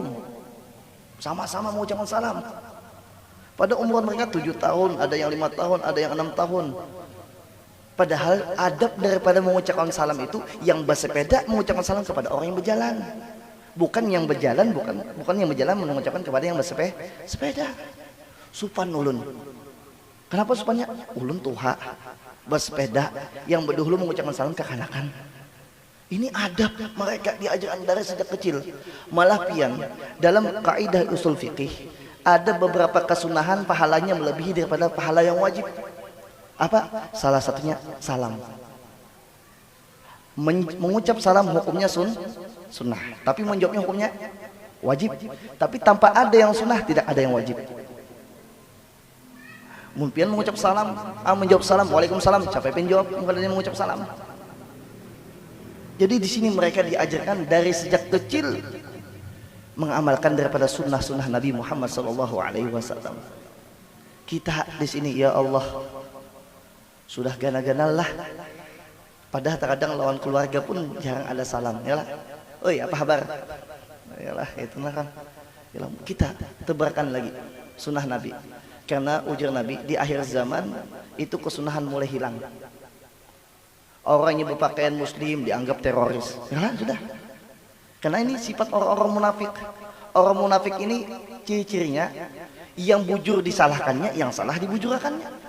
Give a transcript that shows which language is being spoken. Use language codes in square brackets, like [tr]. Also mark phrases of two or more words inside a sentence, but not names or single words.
[id] Sama-sama mengucapkan salam. Pada umur mereka 7 tahun, ada yang 5 tahun, ada yang 6 tahun. Padahal adab daripada mengucapkan salam itu yang bersepeda mengucapkan salam kepada orang yang berjalan. Bukan yang berjalan, bukan yang berjalan mengucapkan kepada yang bersepeda. [bjn] Supan ulun. Kenapa supannya? Ulun tuha bersepeda yang berdahulu mengucapkan salam kekanakan. [id] Ini adab mereka diajarkan dari sejak kecil. Malah pian dalam kaidah usul fikih ada beberapa kesunahan pahalanya melebihi daripada pahala yang wajib. Apa? Salah satunya salam. Mengucap salam hukumnya sunnah, tapi menjawabnya hukumnya wajib. Tapi tanpa ada yang sunnah tidak ada yang wajib. Mungkin mengucap salam, menjawab salam, waalaikumsalam, capek penjawab, kemudian mengucap salam. Jadi di sini mereka diajarkan dari sejak kecil mengamalkan daripada sunnah-sunnah Nabi Muhammad SAW. Kita di sini ya Allah sudah gana-gana lah. Padahal terkadang lawan keluarga pun jarang ada salam. Yalah, oi apa kabar? Yalah itu kan. Yalah, kita tebarkan lagi sunnah Nabi. Karena ujar Nabi di akhir zaman itu kesunahan mulai hilang. Orang yang berpakaian muslim dianggap teroris. Yalah sudah. Karena ini sifat orang-orang munafik. Orang munafik ini ciri-cirinya yang bujur disalahkannya, yang salah dibujurakannya.